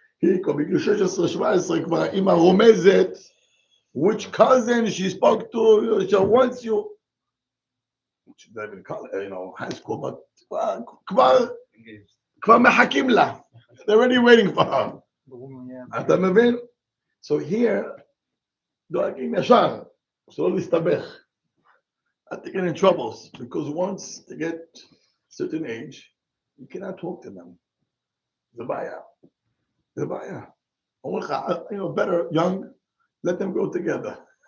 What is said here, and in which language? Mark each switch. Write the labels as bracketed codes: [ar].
[he] בגיל 16-17 כבר אימא רומזת [en] which cousin she spoke to, she wants you. She's not even college, high school, but [he] כבר מחכים לה. [en] They're already waiting for her. [he] אתה מבין? [en] So here, [he] דואגים ישר, שלא להסתבך. [en] I think get in troubles because once they get a certain age, you cannot talk to them. The [he] בעיה. [en] Better young, let them go together.